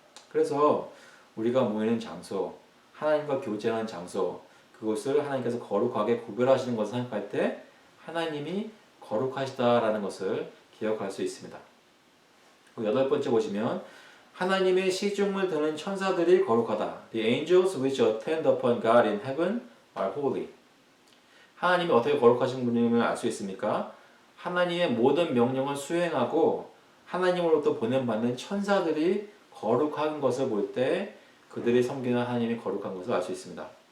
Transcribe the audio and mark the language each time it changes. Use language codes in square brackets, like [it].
[ko] 그래서 우리가 모이는 장소, 하나님과 교제하는 장소, 그것을 하나님께서 거룩하게 구별하시는 것을 생각할 때 하나님이 거룩하시다라는 것을 기억할 수 있습니다. 여덟 번째 보시면 하나님의 시중을 드는 천사들이 거룩하다. [en] The angels which attend upon God in heaven are holy. [ko] 하나님이 어떻게 거룩하신 분임을 알 수 있습니까? 하나님의 모든 명령을 수행하고 하나님으로부터 보냄받는 천사들이 거룩한 것을 볼 때 그들이 섬기는 하나님이 거룩한 것을 알 수 있습니다.